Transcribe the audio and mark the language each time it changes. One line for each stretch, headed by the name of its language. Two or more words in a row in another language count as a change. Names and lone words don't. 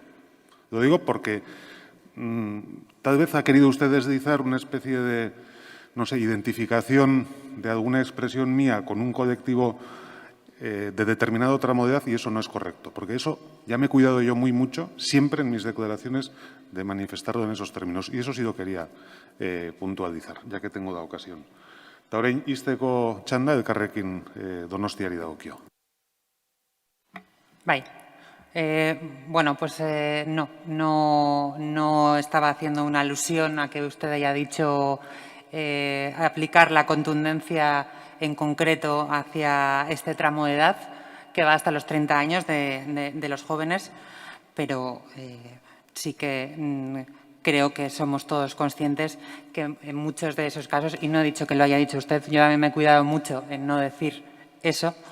Spanish: Lo digo porque tal vez ha querido usted deslizar una especie de, no sé, identificación de alguna expresión mía con un colectivo de determinado tramo de edad y eso no es correcto, porque eso ya me he cuidado yo muy mucho, siempre en mis declaraciones, de manifestarlo en esos términos. Y eso sí lo quería puntualizar, ya que tengo la ocasión.
Basque: Eta orain, izteko txanda elkarrekin Donostiari dagokio. Bai.
Spanish: Bueno, pues no estaba haciendo una alusión a que usted haya dicho aplicar la contundencia en concreto hacia este tramo de edad que va hasta los 30 años de los jóvenes, pero sí que creo que somos todos conscientes que en muchos de esos casos, y no he dicho que lo haya dicho usted, yo también me he cuidado mucho en no decir eso,